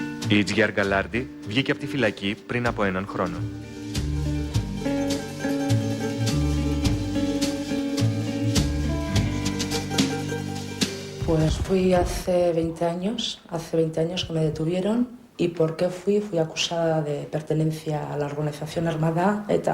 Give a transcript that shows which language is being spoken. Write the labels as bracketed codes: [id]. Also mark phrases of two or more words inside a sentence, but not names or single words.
[el] Η Ιτζιάρ Γκαλάρντι βγήκε από τη φυλακή πριν από 1 χρόνο. [es] Pues fui hace 20 años que me detuvieron. ¿Y por qué fui? Fui acusada de pertenencia a la organización armada ETA.